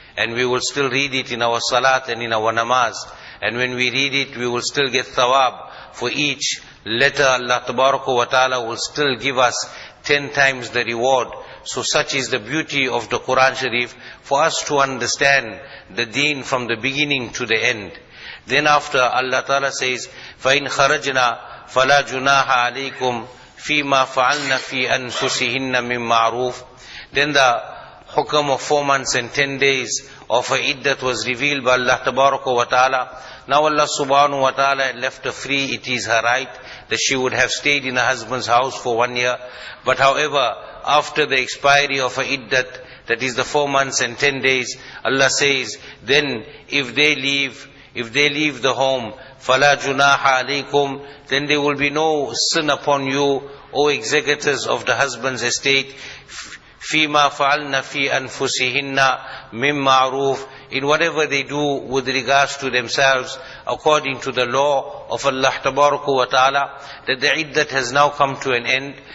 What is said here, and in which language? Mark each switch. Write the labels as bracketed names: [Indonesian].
[English] And we will still read it in our salat and in our namaz. And when we read it, we will still get thawab for each letter. Allah wa ta'ala will still give us 10 times the reward. So such is the beauty of the Quran Sharif, for us to understand the deen from the beginning to the end. Then after, Allah Ta'ala says, [Arabic] فَإِنْ خَرَجْنَا فَلَا جُنَاحَ عَلَيْكُمْ فِي مَا فَعَلْنَ فِي أَنفُسِهِنَّ مِن مَّعْرُوفٍ. [English] Then the hukam of 4 months and 10 days of her iddat was revealed by Allah Tabaraka wa Ta'ala. Now Allah Subhanahu wa Ta'ala had left her free. It is her right that she would have stayed in her husband's house for 1 year. But however, after the expiry of her iddat, that is the 4 months and 10 days, Allah says, then if they leave the home, [Arabic] فَلَا جُنَاحَ عَلَيْكُمْ, [English] then there will be no sin upon you, O executors of the husband's estate, [Arabic] فِيمَا فَعَلْنَ فِي أَنفُسِهِنَّ مِن مَعْرُوفٍ, [English] in whatever they do with regards to themselves, according to the law of Allah Tabaraka wa Ta'ala, that the iddat has now come to an end.